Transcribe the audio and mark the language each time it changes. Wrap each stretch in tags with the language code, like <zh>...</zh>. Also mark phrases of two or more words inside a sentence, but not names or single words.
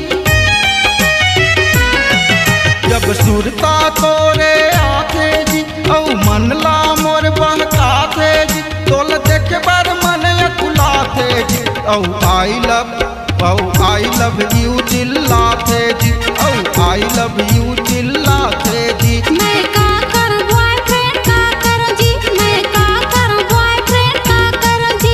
<hne>जब सुरता तोरे आथे जी, औ मन ला मोर बहकाथे जी, तोल देख बार मन अकुलाथे जी। औ</hne> <en>I love you</en> <hne>चिल्लाथे जी, औ</hne> <en>I love you</en> <hne>चिल्लाथे जी। मैं का कर बॉयफ्रेंड का कर जी, मैं का कर बॉयफ्रेंड का कर जी।</hne>